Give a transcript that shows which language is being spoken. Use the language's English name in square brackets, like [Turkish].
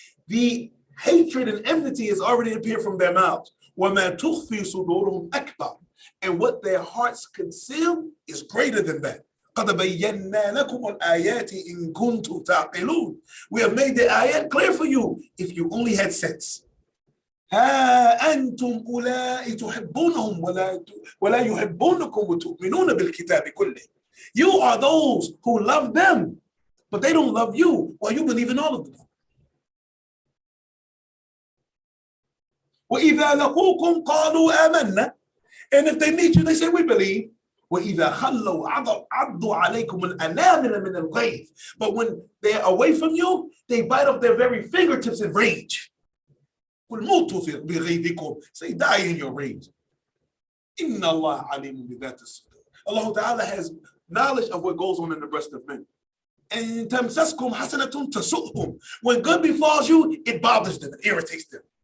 [English] The hatred and enmity has already appeared from their mouths. [Arabic] وَمَا تُخْفِي صُدُورُهُمْ أَكْبَرُ. [English] And what their hearts conceal is greater than that. [Arabic] قَدْ بَيَّنَّا لَكُمُ الْآيَاتِ إِن كُنتُمْ تَعْقِلُونَ. [English] We have made the ayat clear for you if you only had sense. [Arabic] ها أنتم أولئك تحبونهم ولا يحبونكم وتؤمنون بالكتاب كله. [English] You are those who love them, but they don't love you, while you believe in all of them. [Arabic] وإذا لقوكم قالوا آمنا. [English] And if they meet you, they say we believe. [Arabic] وإذا خلوا عضوا عليكم الأنامل من الغيظ. [English] But when they're away from you, they bite off their very fingertips in rage. Say, die in your rage. [Arabic] Inna Allah alimun bi dhati as-sudur. [English] Allah Ta'ala has knowledge of what goes on in the breast of men. And [Arabic] tamsaskum hasanatun tasu'hum. [English] When good befalls you, it bothers them, it irritates them.